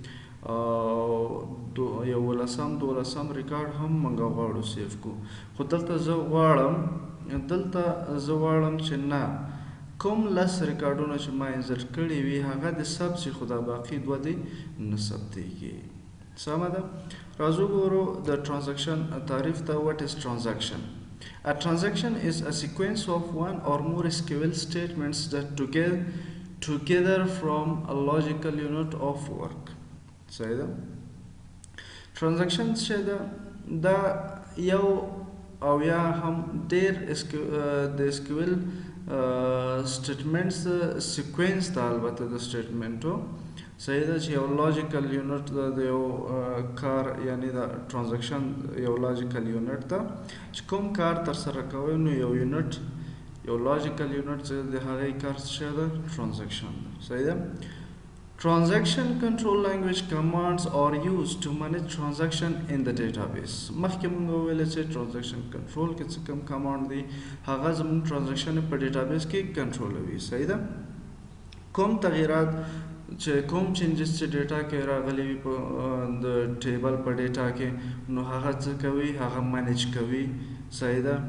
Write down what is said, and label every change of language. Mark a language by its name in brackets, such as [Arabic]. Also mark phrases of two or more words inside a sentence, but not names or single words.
[Pashto] یو دولسم ریکارډ هم موږ غواړو سیف کو خو دلته زه غواړم چې نه کوم 10 ریکارډونه چې ما انسرټ کړي وي هغه د ثبت شي خو دا باقي دوه دي نه ثبتېږي. سمه ده. راځو ګورو د ټرانزیکشن تعریف ته. [English] what is transaction? A transaction is a sequence of one or more SQL statements that together form a logical unit of work. [Pashto] صحیح ده. transaction چې دا یو او یا هم ډېر د [English] SQL statements sequence [Pashto] ده البته د statementو صحیح ده چې یو [English] logical unit [Pashto] د یو کار یعنی د transaction یو [English] logical unit [Pashto] ده چې کوم کار تر سره کوي نو یو [English] logical unit [Pashto] چې د هغې کار څه ده transaction ده. صحیح ده. [English] Transaction control language commands are used to manage transaction in the database. [Pashto] مخکې موږ وویل چې [English] transaction control [Pashto] کې څه کوم command دی هغه زموږ transaction په database کې کنټرولوي. صحیح ده. کوم تغییرات چې کوم چینجز چې ډیټا کې راغلي وي په د ټیبل په ډیټا کې نو هغه څه کوي هغه مینیج کوي. صحیح ده.